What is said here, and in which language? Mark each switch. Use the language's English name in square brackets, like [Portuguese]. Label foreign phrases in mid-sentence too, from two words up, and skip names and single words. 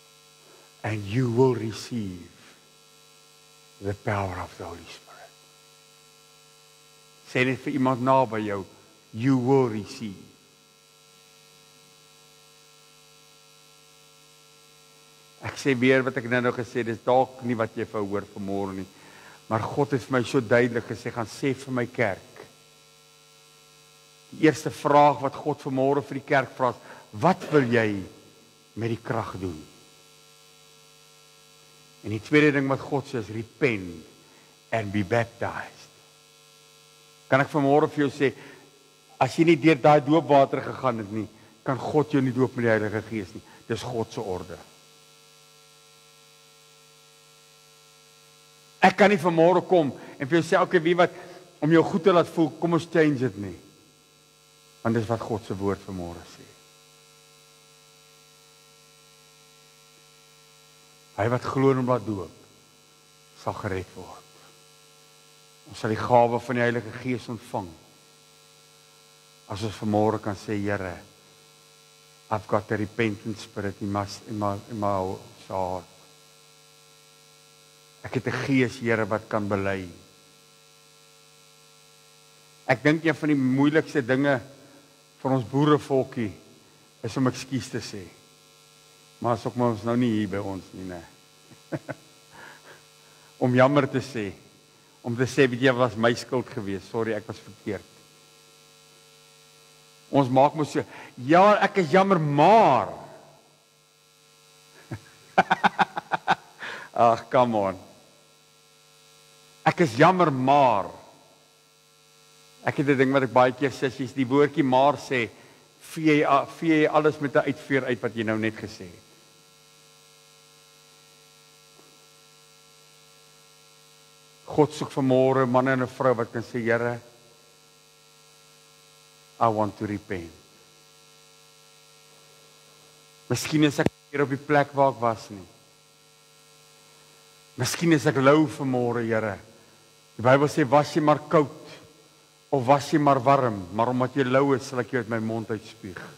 [English] And you will receive the power of the Holy Spirit. [Afrikaans] Sê net vir iemand naby jou, [English] you will receive. [Afrikaans] Ek sê weer wat ek nou gesê, dis dalk nie wat jy verhoor vanmôre nie, maar God het vir my so duidelik gesê, gaan sê vir my kerk. Die eerste vraag wat God vanmôre vir die kerk vra, wat wil jy met die krag doen? En die tweede ding wat God sê is, [English] repent and be baptized. [Afrikaans] Kan ek vanmôre vir jou sê, as jy nie deur daai doopwater gegaan het nie, kan God jou nie doop met die Heilige Gees nie. Dis God se orde. Ek kan nie vanmôre kom en vir jou sê, okay, wie wat, om jou goed te laat voel, kom ons change dit nie. Want dis wat God se woord vanmôre sê. Hy wat glo en hom laat doop, sal gered word. Ons sal die gawe van die Heilige Gees ontvang. As ons vanmôre kan sê, Here, [English] I've got a repentant spirit in my heart. [Afrikaans] Ek het 'n gees, Here, wat kan bely. Ek dink een van die moeilikste dinge vir ons boerevolkie is om ekskuus te sê. Maar as ook maar ons nou nie hier by ons nie, né? Om jammer te sê. Om te sê, weet jy, was my skuld geweest. Sorry, ek was verkeerd. Ons maak mos so, ja, ek is jammer, maar. Ag, [English] come on. [Afrikaans] Ek is jammer, maar. Ek het 'n ding wat ek baie keer sê, as die woordjie maar sê, vee jy alles met 'n uitveer uit wat jy nou net gesê het. God soek vanmôre 'n man en 'n vrou wat kan sê, Here, [English] I want to repent. [Afrikaans] Miskien is ek hier op die plek waar ek was nie. Miskien is ek lou vanmôre, Here. Die Bybel sê, was jy maar koud, of was jy maar warm, maar omdat jy lou is, sal ek jou uit my mond uitspuug.